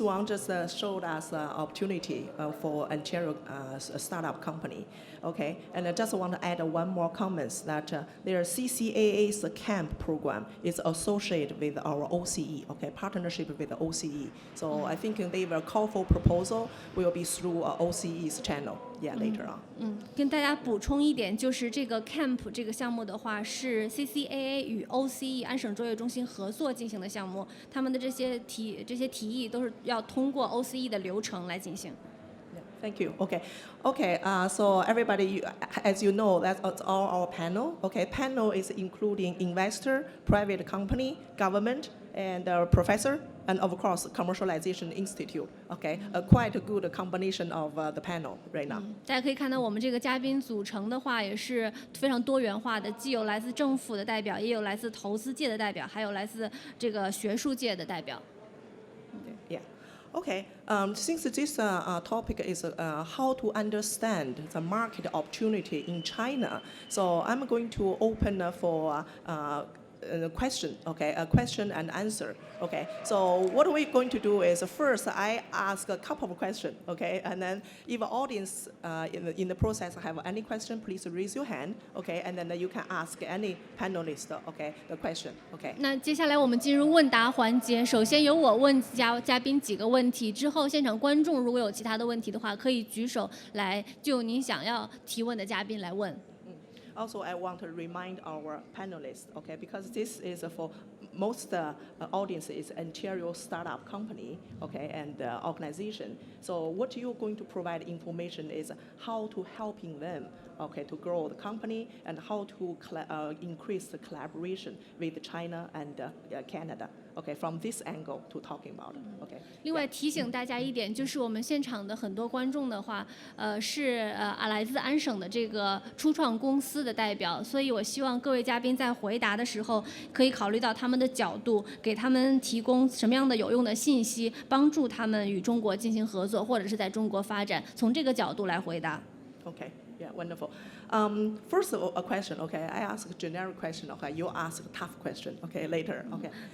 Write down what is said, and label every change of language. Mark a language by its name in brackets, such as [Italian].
[English] Wang just showed us an opportunity for Ontario startup company. Okay, and I just want to add one more comment that their CCAA's CAMP program is associated with our OCE. Okay, partnership with the OCE. So I think they will call for proposal will be through OCE's channel. later on. [Chinese] 跟大家补充一点，就是这个 CAMP 这个项目的话，是 CCAA 与 OCE 安省卓越中心合作进行的项目，他们的这些提议都是要通过 OCE 的流程来进行。 [English] Thank you. Okay. So everybody, as you know, that's all our panel. Okay, panel is including investor, private company, government, and professor, and of course, commercialization institute. Okay, quite a good combination of the panel right now. [Chinese] 大家可以看到，我们这个嘉宾组成的话也是非常多元化的，既有来自政府的代表，也有来自投资界的代表，还有来自这个学术界的代表。 [English] Yeah. Okay, since this topic is how to understand the market opportunity in China, so I'm going to open for a question, okay, a question and answer, okay. So what we're going to do is first I ask a couple of questions, okay, and then if the audience in the process have any question, please raise your hand, okay, and then you can ask any panelist, okay, the question, okay. [Chinese] 那接下来我们进入问答环节，首先由我问嘉宾几个问题，之后现场观众如果有其他的问题的话，可以举手来就您想要提问的嘉宾来问。 [English] Also, I want to remind our panelists, okay, because this is for most audience is Ontario startup company, okay, and organization. So what you're going to provide information is how to helping them, okay, to grow the company and how to increase the collaboration with China and Canada. Okay, from this angle to talking about it. Okay. [Chinese] 另外提醒大家一点，就是我们现场的很多观众的话，是来自安省的这个初创公司的代表，所以我希望各位嘉宾在回答的时候，可以考虑到他们的角度，给他们提供什么样的有用的信息，帮助他们与中国进行合作，或者是在中国发展，从这个角度来回答。 [English] Okay. Yeah, wonderful. First of all, a question, okay? I ask a generic question, okay? You ask a tough question, okay, later, okay?